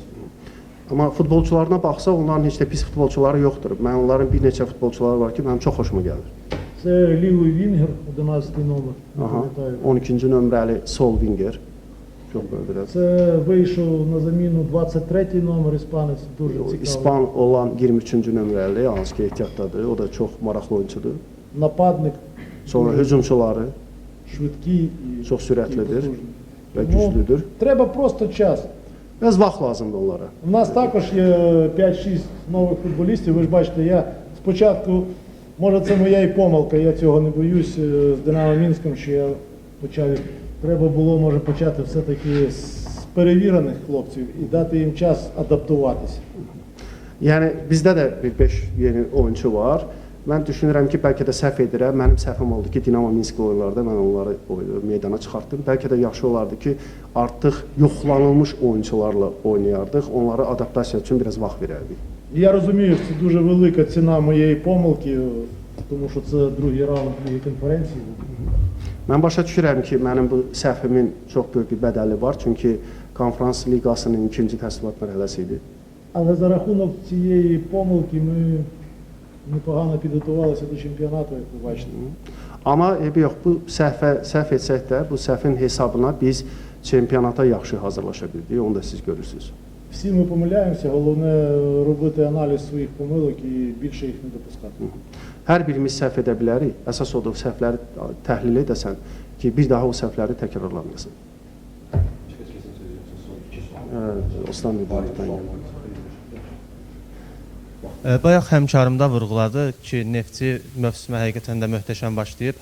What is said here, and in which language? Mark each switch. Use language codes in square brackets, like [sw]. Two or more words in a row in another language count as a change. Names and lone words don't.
[az] Amma futbolçularına baxsa, onların heç də pis futbolçuları yoxdur. Mən onların bir neçə futbolçuları var ki, mənim çox xoşuma gəlir. [uk] Це лівий Вінгер, 11 номер. не Aha, пам'ятаю. [az] 12-ci nömrəli sol winger. Çox belə. [uk] Це вийшов на заміну 23 номер іспанець, дуже цікавий. [az] İspan olan 23-cü nömrəli, hansı ki ehtiyatdadır. O da çox maraqlı oyunçudur. [uk] Нападник, [az] Sonra hücumçuları [uk] швидкий і [az] çox sürətlidir [uk] потужний. [az] və [uk] Ну, [az] güclüdür. [uk] треба просто час. [az] Biraz vaxt lazımdır onlara. [uk] У нас також є 5-6 нових футболістів. Ви ж бачите, я спочатку Може, це моя і помилка, я цього не боюсь з Динамо Мінськом, що я почав. Треба було, може, почати все-таки з pereviraних хлопців і дати їм час адаптуватися. [az] Yəni bizdə də bir 5 yeni oyunçu var. Mən düşünürəm ki, bəlkə də səhv edirəm. Mənim səhvim oldu ki, Dinamo Minsk oyunlarda mən onları meydana çıxartdım. Bəlkə də yaxşı olardı ki, artıq yoxlanılmış oyunçularla oynayardıq. Onlara adaptasiya üçün biraz vaxt verərdik. [uk] Я розумію, що це дуже велика ціна моєї помилки, тому що це другий раунд Ліги конференції. [az] Mən başa düşürəm ki, mənim bu səhvimin çox böyük bir bədəli var. Çünki konferans liqasının ikinci təsdiqat mərhələsi idi. [uk] Але за рахунок цієї помилки ми непогано підготувалися до чемпіонату, як ви бачите. [az] Amma yox, bu səhv etsək də, bu səhvin hesabına biz çempionata yaxşı hazırlaşa bildik. Onu da siz görürsünüz. [uk] Всі ми помиляємося, головне робити аналіз своїх помилок і більше їх не допускати. [az] Hər birimiz səhv edə bilərik. Əsas odur səhvləri təhlil edəsən ki, bir daha o səhvləri təkrarlanmasın. Osman mübarəkdən. Bayaq həmkarım da vurğuladı ki, Neftçi mövsümə həqiqətən də möhtəşəm başlayıb.